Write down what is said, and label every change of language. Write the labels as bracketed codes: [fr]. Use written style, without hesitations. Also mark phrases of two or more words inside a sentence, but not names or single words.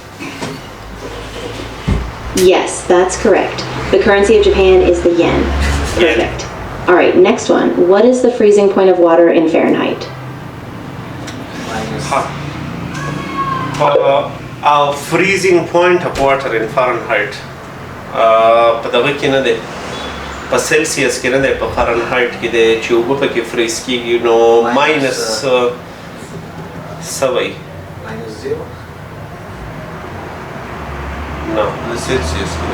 [en] Yes, that's correct. The currency of Japan is the yen. Perfect. All right, next one. What is the freezing point of water in Fahrenheit? freezing point of water in Fahrenheit [ps] په دغه کې نه دی په سلسیس کې نه دی په فارنهایت کې دی چې اوبه پکې فریز کېږي نو ماینس څه وایي -0 نه سلسیس کې